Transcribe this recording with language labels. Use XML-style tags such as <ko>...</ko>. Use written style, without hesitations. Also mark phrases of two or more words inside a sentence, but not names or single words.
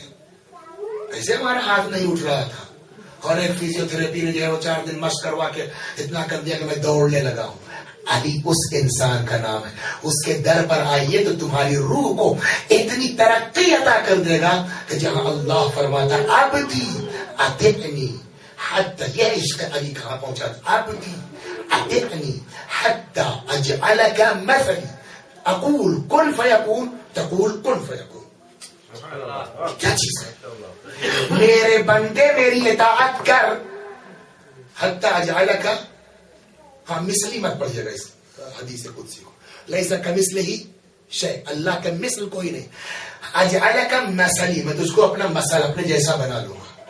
<ur>ایسے ہمارا ہاتھ نہیں اٹھ رہا تھا، اور ایک فیزیو تھراپی نے جو ہے وہ 4 دن مشق کروا کے اتنا کر دیا کہ میں دوڑنے لگا ہوں۔ علی اس انسان کا نام ہے، اس کے در پر آئیے تو تمہاری روح کو اتنی ترقی عطا کر دے گا کہ جہاں اللہ فرماتا</ur> <ar>عبدی اطیعنی حتی،</ar> <ur>یہ عشق علی کہاں پہنچا تھا؟</ur> <ar>عبدی اطیعنی حتی اجعلک مثلی، اقول کن فیکون تقول کن فیکون۔</ar> <ur>کیا چیز ہے؟ میرے بندے میری اطاعت کر،</ur> <ar>حتی اجعلک،</ar> <ur>ہاں مثلی مت پڑھیے گا اس حدیث قدسی کو،</ur> <ar>لیسا کمثلہ شیء،</ar> <ur>اللہ کا مثل کوئی نہیں۔</ur> <ar>اجعلک مثلی،</ar> <ur>میں تجھ کو اپنا مثل، اپنے جیسا بنا لوں گا۔</ur>